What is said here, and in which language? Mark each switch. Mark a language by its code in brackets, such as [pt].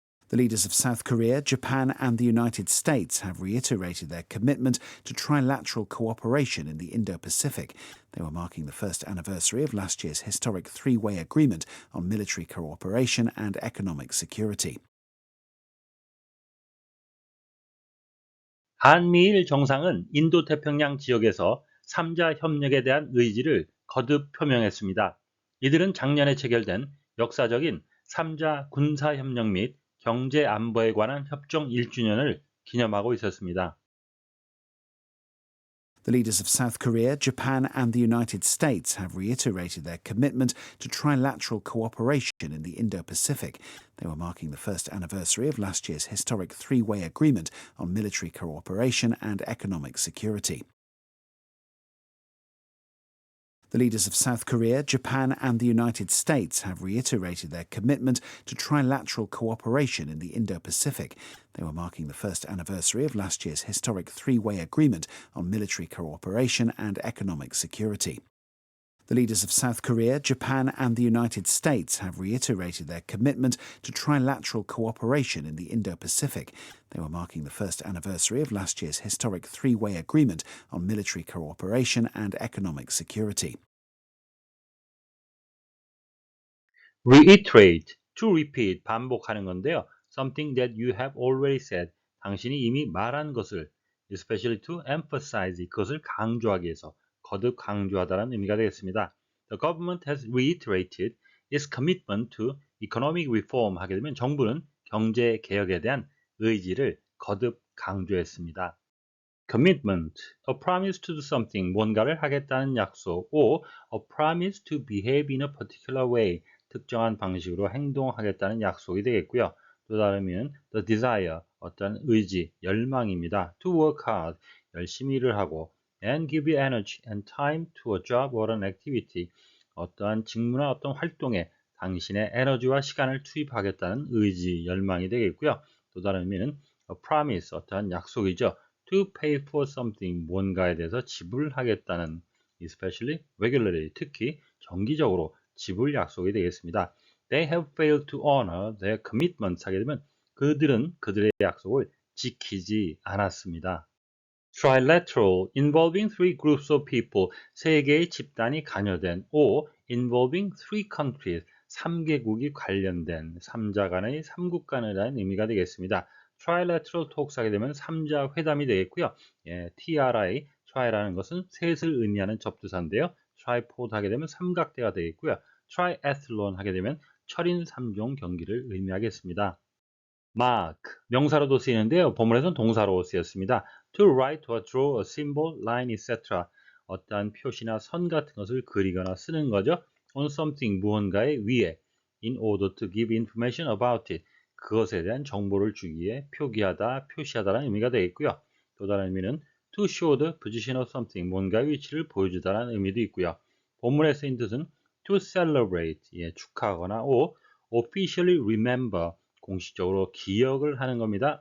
[en] The leaders of South Korea, Japan and the United States have reiterated their commitment to trilateral cooperation in the Indo-Pacific. They were marking the first anniversary of last year's historic three-way agreement on military cooperation and economic security. [ko] 한미일 정상은 인도태평양 지역에서 3자 협력에 대한 의지를 거듭 표명했습니다. 이들은 작년에 체결된 역사적인 3자 군사협력 및 경제 안보에 관한 협정 1주년을 기념하고 있었습니다. [en] The leaders of South Korea, Japan and the United States have reiterated their commitment to trilateral cooperation in the Indo-Pacific. They were marking the first anniversary of last year's historic three-way agreement on military cooperation and economic security. The leaders of South Korea, Japan and the United States have reiterated their commitment to trilateral cooperation in the Indo-Pacific. They were marking the first anniversary of last year's historic three-way agreement on military cooperation and economic security. The leaders of South Korea, Japan and the United States have reiterated their commitment to trilateral cooperation in the Indo-Pacific. They were marking the first anniversary of last year's historic three-way agreement on military cooperation and economic security. Reiterate, to repeat, [ko] 반복하는 건데요. [en] Something that you have already said, [ko] 당신이 이미 말한 것을, [en] especially to emphasize, [ko] 그것을 강조하기 위해서, 거듭 강조하다는 의미가 되겠습니다. [en] The government has reiterated its commitment to economic reform [ko] 하게 되면 정부는 경제 개혁에 대한 의지를 거듭 강조했습니다. [en] Commitment, a promise to do something, [ko] 뭔가를 하겠다는 약속, [en] or a promise to behave in a particular way, [ko] 특정한 방식으로 행동하겠다는 약속이 되겠고요. 또 다른 의미는 [en] the desire, [ko] 어떤 의지, 열망입니다. [en] To work hard, [ko] 열심히 일을 하고 [en] and give you energy and time to a job or an activity, [ko] 어떠한 직무나 어떤 활동에 당신의 에너지와 시간을 투입하겠다는 의지, 열망이 되겠고요. 또 다른 의미는 [en] a promise, [ko] 어떠한 약속이죠. [en] To pay for something, [ko] 뭔가에 대해서 지불하겠다는, [en] especially regularly, [ko] 특히 정기적으로 지불 약속이 되겠습니다. [en] They have failed to honor their commitments [ko] 하게 되면 그들은 그들의 약속을 지키지 않았습니다. [en] Trilateral, involving three groups of people, [ko] 세 개의 집단이 관여된, [en] or involving three countries, [ko] 3개국이 관련된, 3자 간의, 3국 간이라는 의미가 되겠습니다. [en] Trilateral talks [ko] 하게 되면 3자 회담이 되겠고요. TRI, try라는 것은 셋을 의미하는 접두사인데요. tripod 하게 되면 삼각대가 되겠고요. triathlon 하게 되면 철인 3종 경기를 의미하겠습니다. mark, 명사로도 쓰이는데요. 본문에서는 동사로 쓰였습니다. [en] To write or draw a symbol, line, etc. [ko] 어떠한 표시나 선 같은 것을 그리거나 쓰는 거죠. [en] On something, [ko] 무언가의 위에. [en] In order to give information about it. [ko] 그것에 대한 정보를 주기 위해 표기하다, 표시하다라는 의미가 되겠고요. 또 다른 의미는 [en] to show the position of something, [ko] 뭔가의 위치를 보여주다라는 의미도 있고요. 본문에 쓰인 뜻은 [en] to celebrate, [ko] 축하하거나 [en] or officially remember, [ko] 공식적으로 기억을 하는 겁니다.